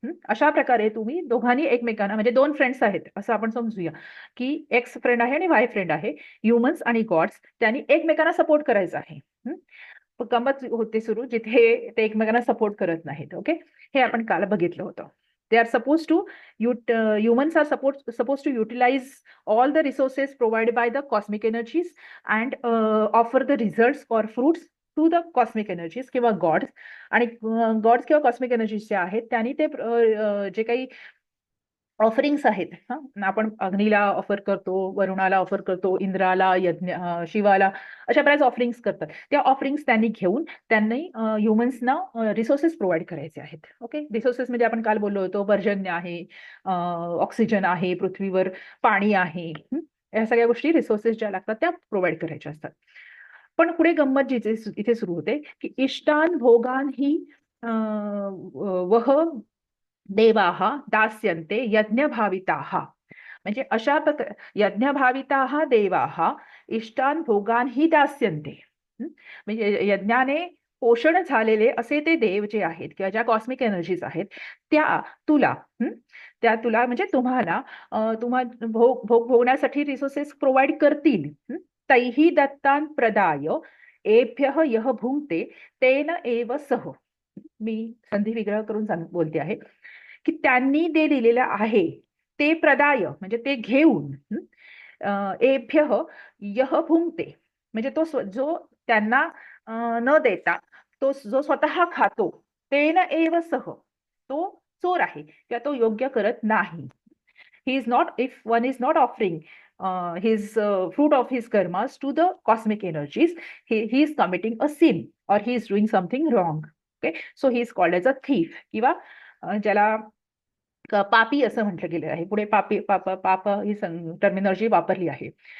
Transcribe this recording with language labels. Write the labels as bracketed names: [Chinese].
[Marathi] अशा प्रकारे तुम्ही दोघांनी एकमेकांना, म्हणजे दोन फ्रेंड्स आहेत असं आपण समजूया, की एक्स फ्रेंड आहे आणि वाय फ्रेंड आहे, ह्युमन्स आणि गॉड्स, त्यांनी एकमेकांना सपोर्ट करायचा आहे. गंमत होते सुरू जिथे ते एकमेकांना सपोर्ट करत नाहीत. ओके. हे आपण काल बघितलं होतं. [English] they are suppose to humans are supposed to utilize all the resources provided by the cosmic energies and offer the results or fruits to the cosmic energies [Marathi] किंवा [English] Gods. [Marathi] आणि गॉड्स किंवा कॉस्मिक एनर्जीज जे आहेत त्यांनी ते जे काही offerings आहेत, आपण अग्नीला ऑफर करतो, वरुणाला ऑफर करतो, इंद्राला, शिवाला, अशा बऱ्याच ऑफरिंग्स करतात. त्या ऑफरिंग्स त्यांनी घेऊन त्यांनी ह्युमन्सना रिसोर्सेस प्रोव्हाइड करायचे आहेत. ओके. रिसोर्सेस म्हणजे आपण काल बोललो होतो, पर्जन्य आहे, ऑक्सिजन आहे, पृथ्वीवर पाणी आहे, या सगळ्या गोष्टी, रिसोर्सेस ज्या लागतात त्या प्रोव्हाइड करायच्या असतात. पण पुढे गंमत जिथे इथे सुरू होते, की [Sanskrit] इष्टान भोगान ही वह देवाः दास्यन्ते यज्ञभाविताः. [Marathi] म्हणजे अशा प्रकारे [Sanskrit] यज्ञभाविताः देवाः इष्टान भोगान ही दास्यन्ते. [Marathi] म्हणजे यज्ञाने पोषण झालेले असे ते देव जे आहेत, किंवा ज्या कॉस्मिक एनर्जीज आहेत, त्या तुला त्या तुला म्हणजे तुम्हाला भोग भोगण्यासाठी रिसोर्सेस प्रोव्हाइड करतील. [Sanskrit] तैहि दत्तान प्रदाय एभ्यः यः भुंक्ते तेन एव सह. [Marathi] मी संधी विग्रह करून बोलते आहे, की त्यांनी ते दिलेलं आहे ते प्रदाय, म्हणजे ते घेऊन, [Sanskrit] एभ्यः यः भुंक्ते, [Marathi] म्हणजे तो जो त्यांना न देता तो जो स्वतः खातो, [Sanskrit] तेन एव सह, [Marathi] तो चोर आहे किंवा तो योग्य करत नाही. [English] he is not if one is not offering his fruit of his karmas to the cosmic energies, he is committing a sin or he is doing something wrong. Okay. So he is called as a thief, [Marathi] किंवा ज्याला पापी असं म्हटलं गेलं आहे. पुढे पापी पाप ही टर्मिनॉलॉजी वापरली आहे.